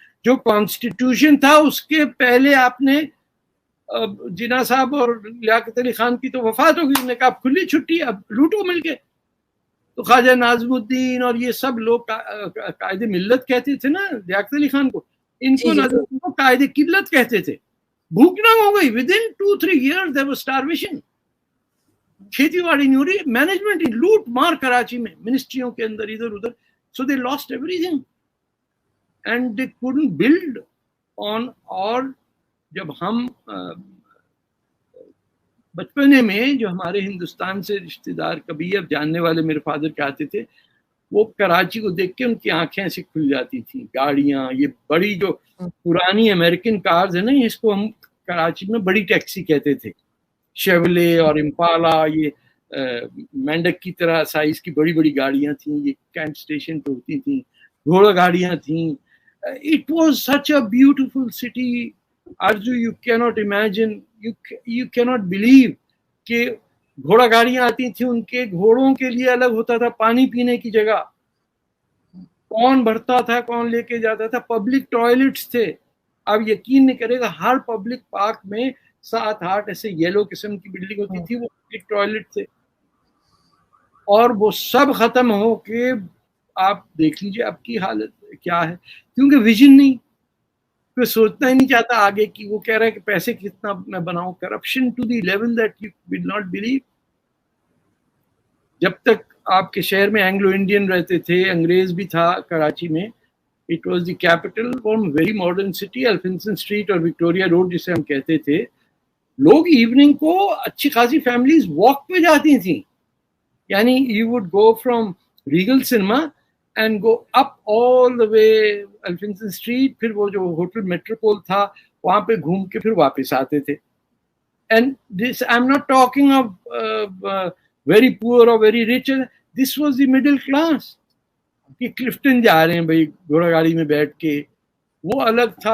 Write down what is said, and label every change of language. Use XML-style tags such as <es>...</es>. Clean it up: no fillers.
<ur>جو کانسٹیٹیوشن تھا اس کے پہلے آپ نے جناح صاحب اور لیاقت علی خان کی تو وفات ہو گئی، انہوں نے کہا اب کھلی چھٹی، اب لوٹو مل کے. تو خواجہ ناظم الدین اور یہ سب لوگ قائد ملت کہتے تھے نا لیاقت علی خان کو، ان کو قائد قلت کہتے تھے. بھوکنا ہو گئی.</ur> <en>Within 2-3 years there was starvation.</en> <ur>کھیتی باڑی نہیں ہو رہی، مینجمنٹ لوٹ مار کراچی میں منسٹریوں کے اندر ادھر ادھر.</ur> <en>So they lost everything and they couldn't build on.</en> <ur>اور جب ہم بچپنے میں جو ہمارے ہندوستان سے رشتہ دار کبھی اب جاننے والے میرے فادر کے آتے تھے، وہ کراچی کو دیکھ کے ان کی آنکھیں ایسے کھل جاتی تھیں. گاڑیاں یہ بڑی جو پرانی امریکن کارز ہیں نا، اس کو ہم کراچی میں بڑی ٹیکسی کہتے تھے. شیولے اور امپالا، یہ مینڈک کی طرح سائز کی بڑی بڑی گاڑیاں تھیں. یہ کینٹ اسٹیشن پہ ہوتی تھیں. گھوڑا گاڑیاں تھیں.</ur> <en>It was such a beautiful city. Arju, you cannot imagine, you cannot believe</en> <ur>کہ گھوڑا گاڑیاں آتی تھیں. ان کے گھوڑوں کے لیے الگ ہوتا تھا پانی پینے کی جگہ. کون بھرتا تھا، کون لے کے جاتا تھا. پبلک ٹوائلٹس تھے. آپ یقین نہیں کرے گا، ہر پبلک پارک میں 7-8 ایسے یلو قسم کی بلڈنگ ہوتی تھی، وہ پبلک ٹوائلٹ تھے. اور وہ سب ختم ہو کے آپ دیکھ لیجئے اب کی حالت کیا ہے. کیونکہ ویژن نہیں، کوئی سوچنا ہی نہیں چاہتا آگے کی. وہ کہہ رہا ہے کہ پیسے کتنا میں بناؤں.</ur> <en>Corruption to the level that you will not believe.</en> <ur>جب تک آپ کے شہر میں اینگلو انڈین رہتے تھے، انگریز بھی تھا کراچی میں.</ur> <en>It was the capital for very modern city.</en> <ur>الفنسن street اور وکٹوریا روڈ جسے ہم کہتے تھے، لوگ ایوننگ کو اچھی خاصی فیملیز واک پہ جاتی تھیں.</ur> <en>یعنی you would go from Regal cinema and go up all the way Elphinstone street.</en> <ur>پھر وہ جو ہوٹل میٹروپول تھا وہاں پہ گھوم کے پھر واپس آتے تھے.</ur> <en>And this I am not talking of very poor or very rich. This was the middle class.</en> <ur>کہ کلفٹن جا رہے ہیں بھائی گھوڑا گاڑی میں بیٹھ کے، وہ الگ تھا.</ur>